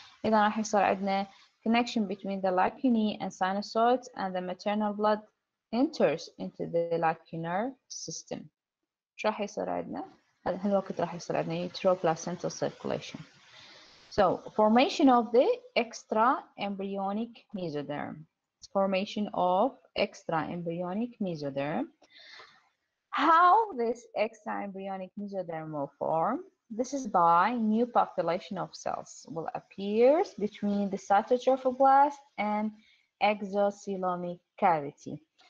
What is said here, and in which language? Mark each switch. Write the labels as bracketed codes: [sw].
[ar] إذا راح يصير عندنا [en] connection between the lacunae and sinusoids, and the maternal blood enters into the lacunar system. [ar] شو راح يصير عندنا؟ هالوقت راح يصير عندنا uteroplacental circulation. [en] So formation of the extra embryonic mesoderm. Formation of extra embryonic mesoderm. How this extra embryonic mesoderm will form? This is by new population of cells will appear between the cytotrophoblast and exocellular cavity.